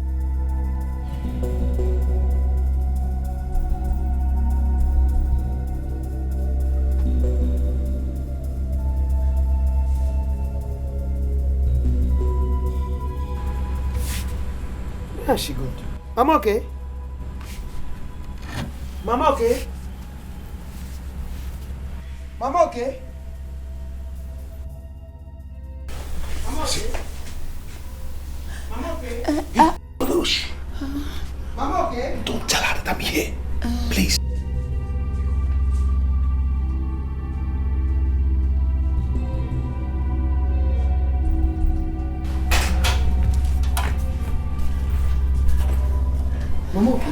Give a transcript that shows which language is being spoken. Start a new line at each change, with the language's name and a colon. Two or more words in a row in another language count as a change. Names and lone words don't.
English: Where is she good? Mama okay? Mama okay? Mama okay? Mama okay? Mama okay? Rouge. Mama okay? Don't tell her that I'm here. Please. Mama okay?